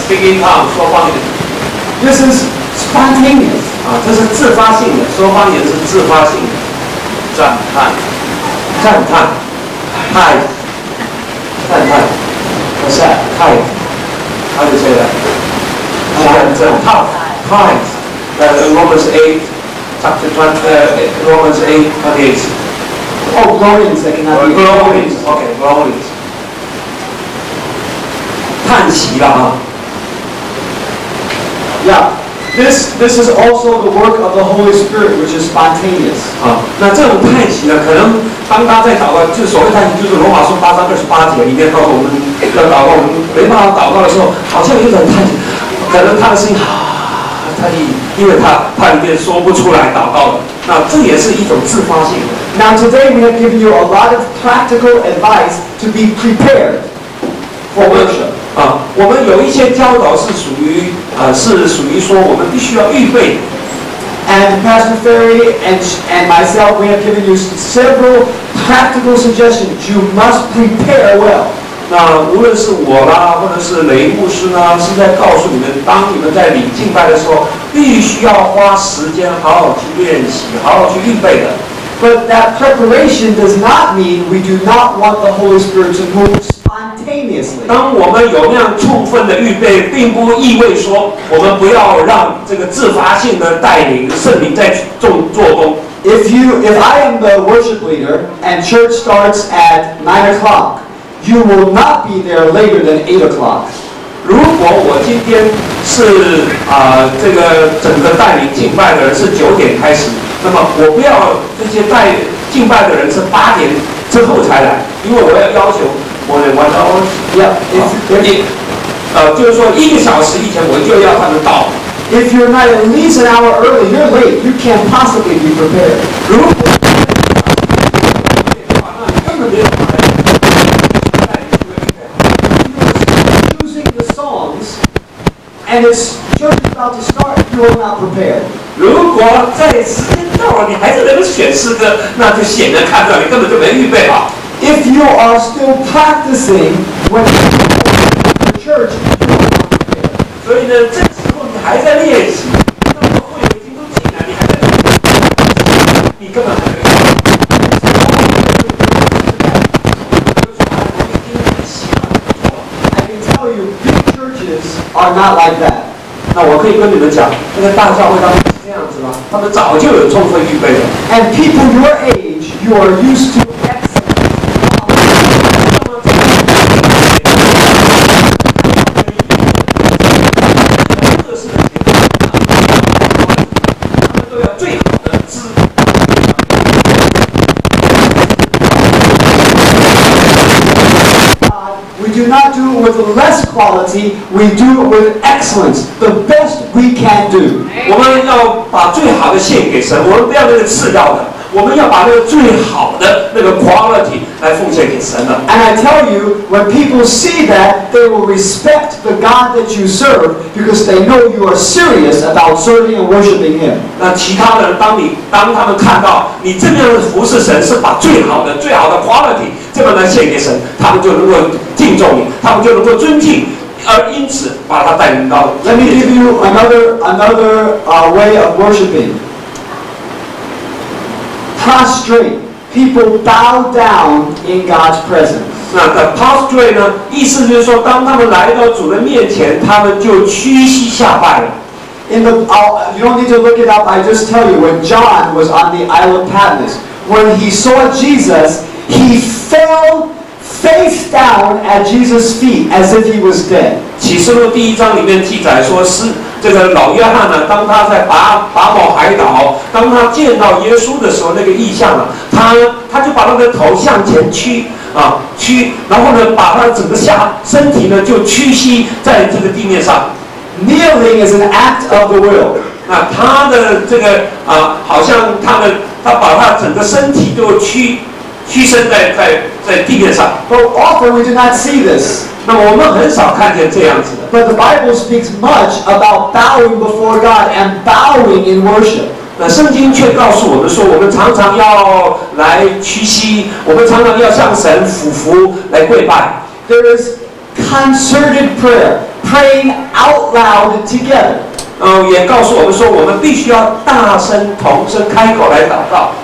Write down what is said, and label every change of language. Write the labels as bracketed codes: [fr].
[en] Speaking in tongues， [zh] 说方言。 [en] This is spontaneous. [zh] 这是自发性的，说方言是自发性的。赞叹，嗨，赞叹。 [en] What's that? Hi. How do you say that? [zh] 嗨。 [en] Romans 8, chapter 20, Romans 8:28. Oh, groanings that cannot be. Groanings. Okay, groanings. [zh] 叹息了啊。 [en] Yeah. This is also the work of the Holy Spirit, which is spontaneous. [zh] 那这种叹息呢，可能当他在祷告，就所谓叹息，就是罗马书8章28节里面告诉我们要祷告，我们没办法祷告的时候，好像有点叹息，可能他的声音叹气，因为他里面说不出来祷告的，那这也是一种自发性的。 [en] Now today we have given you a lot of practical advice to be prepared for worship. [zh] 我们有一些教导是属于说我们必须要预备。 [en] And Pastor Ferry and myself, we have given you several practical suggestions. You must prepare well. [zh] 那无论是我啦，或者是雷牧师呢，是在告诉你们，当你们在领敬拜的时候，必须要花时间好好去练习，好好去预备的。 [en] But that preparation does not mean we do not want the Holy Spirit to move spontaneously. [zh] 当我们有那样充分的预备，并不意味说我们不要让这个自发性的带领圣灵在做工。 [en] If I am the worship leader and church starts at 9 o'clock, you will not be there later than 8 o'clock. [zh] 如果我今天是这个整个带领敬拜的人是9点开始，那么我不要这些带敬拜的人是8点之后才来，因为我要求我的 [en] 1 hour， [zh] 就是说1个小时以前我就要他们到。 [en] If you're not at least an hour early, you're late. You can't possibly be prepared. [zh] 如果 [en] choosing the songs and it's church is about to start, you are not prepared. [zh] 如果在时间到了，你还是能选诗歌，那就显然看到你根本就没预备好。 [en] if you are still practicing when you go to church, [zh] 所以呢，这时候你还在练习，那么会已经都进来，你还在练习，你根本还没有。 [en] I can tell you, big churches are not like that. [zh] 那我可以跟你们讲，那个大教会他们是这样子吗？他们早就有充分预备了。 [en] And people your age, you are used to excellence. ，We do not do it with less quality, we do it with excellence, the best we can do. [zh] 我们要把最好的献给神，我们不要那个次要的，我们要把那个最好的那个 quality 来奉献给神了。 [en] And I tell you, when people see that, they will respect the God that you serve because they know you are serious about serving and worshiping Him. [zh] 那其他的人，当他们看到你这样的服侍神，是把最好的 quality 这么来献给神，他们就能够敬重你，他们就能够尊敬，而因此把他带领到。 [en] Let me give you another way of worshiping. Prostrate. People bow down in God's presence. [zh] 那the prostrate 呢，意思就是说，当他们来到主的面前，他们就屈膝下拜了。 [en] You don't need to look it up. I just tell you, when John was on the Isle of Patmos, when he saw Jesus, he fell face down at Jesus' feet as if he was dead. [zh] 启示录第1章里面记载说，是这个老约翰呢，当他在拔某海岛，当他见到耶稣的时候，那个异象啊，他就把那个头向前屈，然后呢，把他整个身体呢就屈膝在这个地面上。 [en] Kneeling is an act of the will. [zh] 那他的这个好像他把他整个身体就屈身在地面上。 [en] But often we do not see this. [zh] 那么我们很少看见这样子的。 [en] But the Bible speaks much about bowing before God and bowing in worship. [zh] 那圣经却告诉我们说，我们常常要来屈膝，我们常常要向神俯伏来跪拜。 [en] There is concerted prayer, praying out loud together. [zh] 也告诉我们说，我们必须要大声同声开口来祷告。